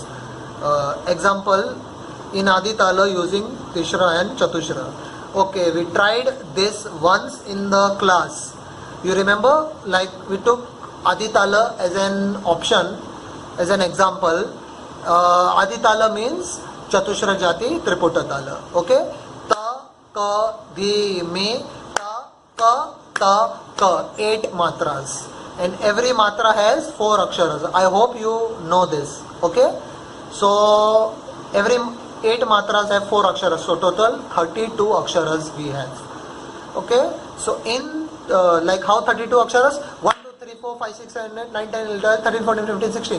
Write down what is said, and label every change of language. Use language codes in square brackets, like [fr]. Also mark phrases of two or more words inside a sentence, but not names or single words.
[en] Example, in Adi Tala using Tishra and Chatushra. Okay, we tried this once in the class. You remember, like we took Adi Tala as an option, as an example. Adi Tala means Chatushra Jati Triputa Tala. Okay, Ta, Ka, Di, Mi, Ta, Ka, Ta, Ka, 8 matras, and every matra has 4 aksharas. I hope you know this. Okay, so every 8 matras have 4 aksharas, so total 32 aksharas we have. Okay, so in like how 32 aksharas? 1, 2, 3, 4, 5, 6, 7, 8, 9, 10, 11, 12, 13, 14, 15, 16.